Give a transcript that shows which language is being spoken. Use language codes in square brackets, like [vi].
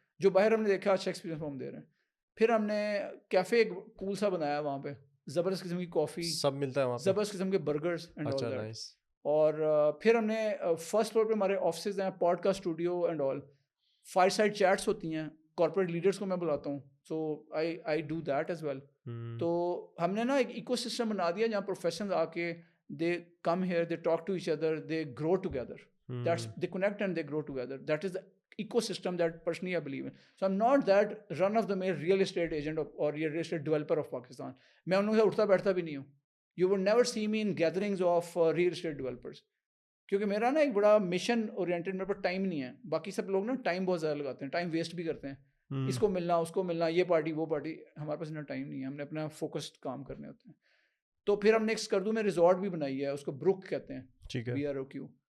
[ur] جو باہر ہم نے دیکھا اچھا ایکسپیرینس ہم دے رہے ہیں. پھر ہم نے کیفے ایک کول سا بنایا وہاں پہ, زبردست قسم کی کافی سب ملتا ہے وہاں پہ, زبردست قسم کے برگرز اینڈ آل دیٹ. اور پھر ہم نے فرسٹ فلور پہ ہمارے آفسز ہیں, pod cost studio and all. Fire side chats ہوتی ہیں, کارپوریٹ لیڈرس کو میں بلاتا ہوں, [en] So I do that as well. [ur] تو ہم نے نا ایک ایکو سسٹم بنا دیا جہاں پروفیشنل آ کے [en] they come here, they talk to each other, they grow together, [ur] they connect and they grow together. [en] That is ecosystem that personally I believe in. So I'm not that run of the mill real estate agent or real estate developer of Pakistan. [ur] میں ان لوگوں سے اٹھتا بیٹھتا بھی نہیں ہوں. [en] You would never see me in gatherings of real estate developers. [ur] کیونکہ میرا نا ایک بڑا مشن اورینٹڈ, میرے پاس ٹائم نہیں ہے. باقی سب لوگ نا ٹائم بہت زیادہ لگاتے ہیں, ٹائم ویسٹ بھی کرتے ہیں, اس کو ملنا اس کو ملنا, یہ پارٹی وہ پارٹی. ہمارے پاس اتنا ٹائم نہیں ہے, ہم نے اپنا فوکسڈ کام کرنے ہوتے ہیں. تو پھر ہم نے ایک اسکردو میں ریزورٹ بھی بنائی ہے, اس کو بروک کہتے ہیں, BROQ.